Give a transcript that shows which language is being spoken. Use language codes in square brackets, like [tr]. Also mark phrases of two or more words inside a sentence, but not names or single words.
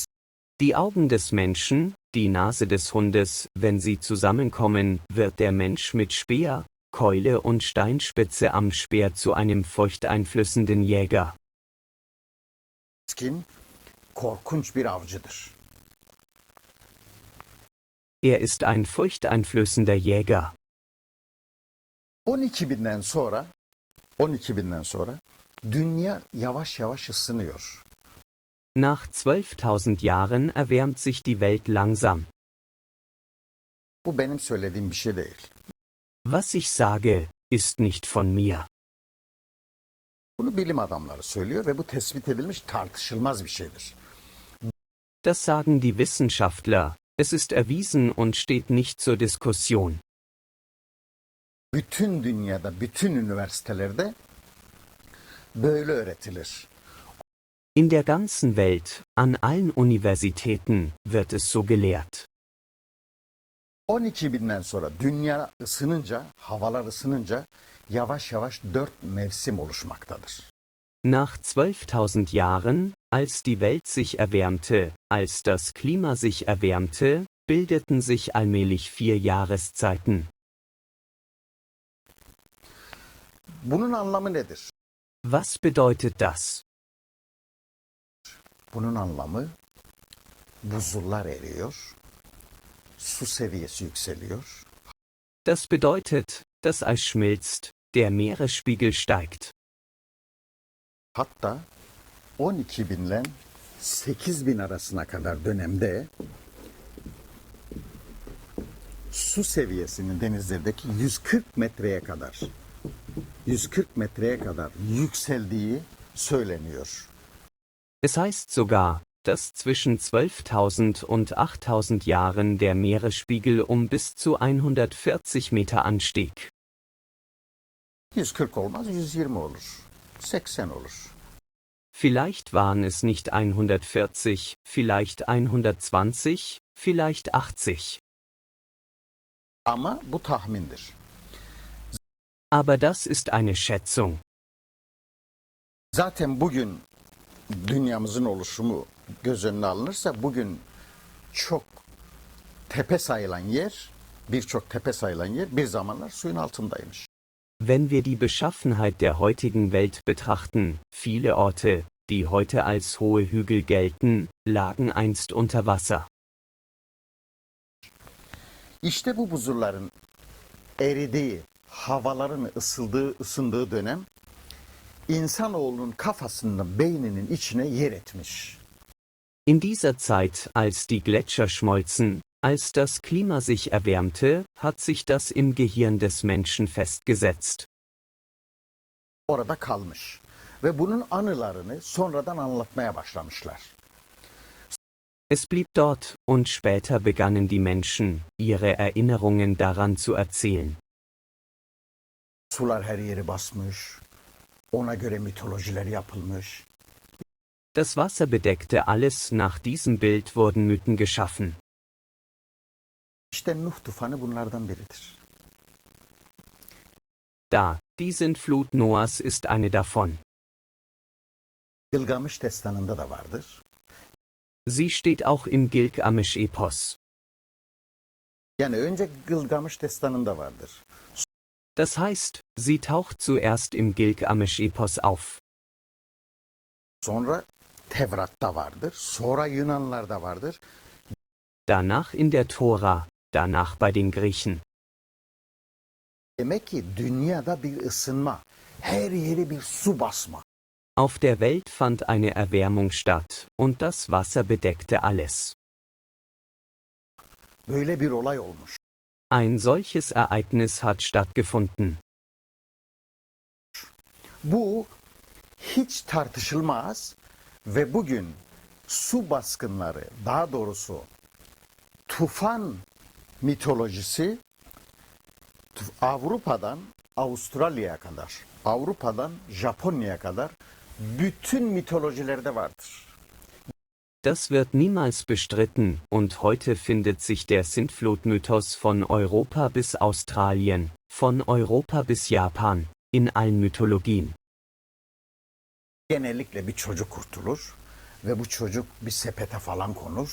[de] Die Augen des Menschen, die Nase des Hundes, wenn sie zusammenkommen, wird der Mensch mit Speer, Keule und Steinspitze am Speer zu einem furchteinflößenden Jäger. [tr] Keskin, korkunç bir avcıdır. [de] Er ist ein furchteinflößender Jäger. [tr] 12.000'den sonra dünya yavaş yavaş ısınıyor. [de] Nach 12.000 Jahren erwärmt sich die Welt langsam. [tr] Bu benim söylediğim bir şey değil. [de] Was ich sage, ist nicht von mir. [tr] Bunu bilim adamları söylüyor ve bu tespit edilmiş tartışılmaz bir şeydir. [de] Das sagen die Wissenschaftler, es ist erwiesen und steht nicht zur Diskussion. [tr] Bütün dünyada, bütün üniversitelerde böyle öğretilir. [de] In der ganzen Welt, an allen Universitäten, wird es so gelehrt. [tr] 12.000'den sonra dünya ısınınca, havalar ısınınca yavaş yavaş 4 mevsim oluşmaktadır. [de] Nach 12.000 Jahren, als die Welt sich erwärmte, als das Klima sich erwärmte, bildeten sich allmählich 4 Jahreszeiten. [tr] Bunun anlamı nedir? [de] Was bedeutet das? [tr] Bunun anlamı buzullar eriyor, su seviyesi yükseliyor, [de] Das bedeutet, das Eis schmilzt, der Meeresspiegel steigt. [tr] hatta 12.000 ile 8.000 arasına kadar dönemde su seviyesinin denizlerdeki 140 metreye kadar 140 metreye kadar yükseldiği söyleniyor. [de] Es heißt sogar, dass zwischen 12.000 und 8.000 Jahren der Meeresspiegel um bis zu 140 Meter anstieg. [tr] 140 olmaz, 120 olur. 80 olur. [de] Vielleicht waren es nicht 140, vielleicht 120, vielleicht 80. [tr] Ama bu tahmindir. [de] Aber das ist eine Schätzung. [tr] Zaten bugün dünyamızın oluşumu göz önüne alınırsa bugün çok tepe sayılan yer, birçok tepe sayılan yer bir zamanlar suyun altındaymış. [de] Wenn wir die Beschaffenheit der heutigen Welt betrachten, viele Orte, die heute als hohe Hügel gelten, lagen einst unter Wasser. [tr] İşte bu buzulların eridiği, havaların ısındığı dönem insanoğlunun kafasının, beyninin içine yer etmiş. [de] In dieser Zeit, als die Gletscher schmolzen, als das Klima sich erwärmte, hat sich das im Gehirn des Menschen festgesetzt. [tr] Orada kalmış. Ve bunun anılarını sonradan anlatmaya başlamışlar. [de] Es blieb dort, und später begannen die Menschen, ihre Erinnerungen daran zu erzählen. [tr] Sular her yeri basmış. Ona göre mitolojiler yapılmış. [de] Das Wasser bedeckte alles, nach diesem Bild wurden Mythen geschaffen. [tr] İşte Nuh tufanı bunlardan biridir. [de] Da, die Sintflut Noahs ist eine davon. [tr] Gılgamış destanında da vardır. [de] Sie steht auch im Gilgamesch-Epos. [tr] Yani önce Gılgamış destanında vardır. [de] Das heißt, sie taucht zuerst im Gilgamesch-Epos auf. [tr] Sonra Tevrat'ta vardır. Sonra Yunanlarda vardır. [de] Danach in der Tora, danach bei den Griechen. [tr] Demek ki dünyada bir ısınma, her yeri bir su basma. [de] Auf der Welt fand eine Erwärmung statt, und das Wasser bedeckte alles. [tr] Böyle bir olay olmuş. [de] Ein solches Ereignis hat stattgefunden. [tr] Bu hiç tartışılmaz ve bugün su baskınları, daha doğrusu tufan mitolojisi Avrupa'dan Avustralya'ya kadar, Avrupa'dan Japonya'ya kadar bütün mitolojilerde vardır. [de] Das wird niemals bestritten, und heute findet sich der Sintflut-Mythos von Europa bis Australien, von Europa bis Japan, in allen Mythologien. [tr] Genellikle bir çocuk kurtulur ve bu çocuk bir sepete falan konur.